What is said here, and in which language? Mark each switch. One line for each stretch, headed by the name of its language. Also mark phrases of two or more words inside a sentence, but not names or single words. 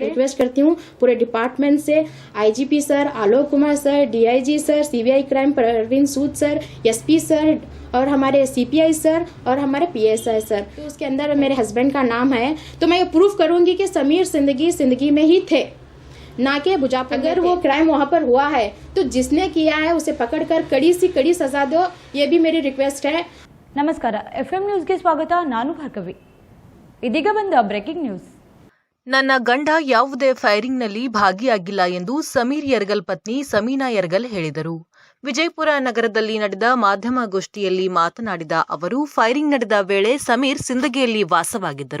Hindi: रिक्वेस्ट करती हूँ पूरे डिपार्टमेंट से, आईजीपी सर, आलोक कुमार सर, डीआईजी सर, सीबीआई क्राइम परवीन सूद सर, एसपी सर और हमारे सीपीआई सर और हमारे पीएसआई सर। तो उसके अंदर मेरे हस्बैंड का नाम है, तो मैं ये प्रूफ करूंगी कि समीर जिंदगी में ही थे, ना कि बुजापुर। अगर वो क्राइम वहाँ पर हुआ है तो जिसने किया है उसे पकड़कर कड़ी सी कड़ी सजा दो, ये भी मेरी रिक्वेस्ट है।
Kannada: ನಮಸ್ಕಾರ, FM ನ್ಯೂಸ್ಗೆ ಸ್ವಾಗತ. ನಾನು ಭಾರ್ಗವಿ. ಇದೀಗ ಬಂದ
English: breaking news.
Kannada: ನನ್ನ ಗಂಡ ಯಾವುದೇ ಫೈರಿಂಗ್ನಲ್ಲಿ ಭಾಗಿಯಾಗಿಲ್ಲ ಎಂದು ಸಮೀರ್ ಯರ್ಗಲ್ ಪತ್ನಿ ಸಮೀನಾ ಯರ್ಗಲ್ ಹೇಳಿದರು. ವಿಜಯಪುರ ನಗರದಲ್ಲಿ ನಡೆದ ಮಾಧ್ಯಮಗೋಷ್ಠಿಯಲ್ಲಿ ಮಾತನಾಡಿದ ಅವರು, ಫೈರಿಂಗ್ ನಡೆದ ವೇಳೆ ಸಮೀರ್ ಸಿಂದಗಿಯಲ್ಲಿ ವಾಸವಾಗಿದ್ದರು.